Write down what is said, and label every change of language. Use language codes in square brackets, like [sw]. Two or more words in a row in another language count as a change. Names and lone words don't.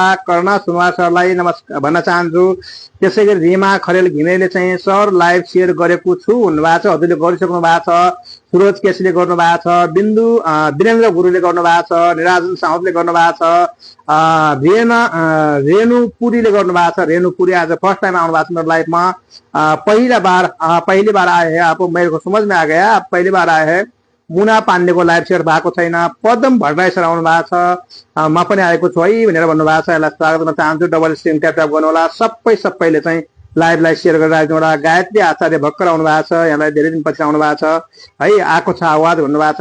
[ne] करुणा सुनवार सरलाई नमस्कार भन्न चाहन्छु। त्यसै गरी रिमा खरेल घिमिरेले चाहिँ सर [en] live share [ne] गरेको छु भन्नुभएको छ, हजुरले गरिसक्नु भएको छ। सुरज केसीले गर्नुभएको छ, वीरेन्द्र गुरुले गर्नुभएको छ, निराजन साउदले गर्नुभएको छ, रेणु पुरीले गर्नुभएको छ। रेणु पुरी आज [en] first time [ne] आउनु भएको छ मेरो लाइफमा, [hi] पहली बार आए हैं आप, मेरे को समझ में आ गया पहली बार आए हैं। [ne] मुना पाण्डेको [en] live share [ne] भएको छैन। पदम भट्टराई सर आउनु भएको छ, म पनि आएको छु है भनेर भन्नुभएको छ, यसलाई स्वागत गर्न चाहन्छु। [en] double screen tap [ne] गर्नु होला। सबैले चाहिँ लाइभलाई सेयर गरेर राख्नु होला। गायत्री आचार्य भर्खर आउनु भएको छ, यहाँलाई धेरै दिनपछि आउनु भएको छ है, आएको छ आवाज भन्नुभएको छ।